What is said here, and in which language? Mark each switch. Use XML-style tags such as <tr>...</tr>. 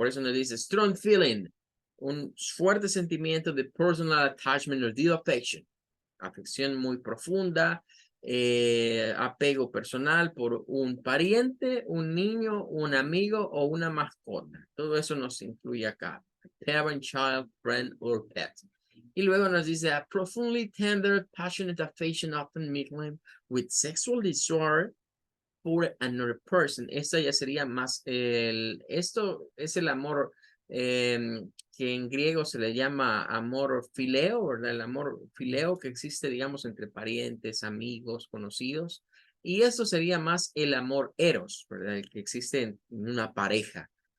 <es>Por eso nos dice</es> <en>strong feeling,</en> <es>un fuerte sentimiento de</es> <en>personal attachment or deep affection.</en> <es>Afección muy profunda, apego personal por un pariente, un niño, un amigo o una mascota. Todo eso nos incluye acá.</es> <en>Parent, child, friend or pet.</en> <es>Y luego nos dice,</es> <en>a profoundly tender, passionate affection often mingling with sexual desire for another person.</en> <es>Esta ya sería más, esto es el amor que en griego se le llama amor fileo, ¿verdad? El amor fileo que existe, digamos, entre parientes, amigos, conocidos. Y esto sería más el amor eros, ¿verdad? El que existe en una pareja.</es>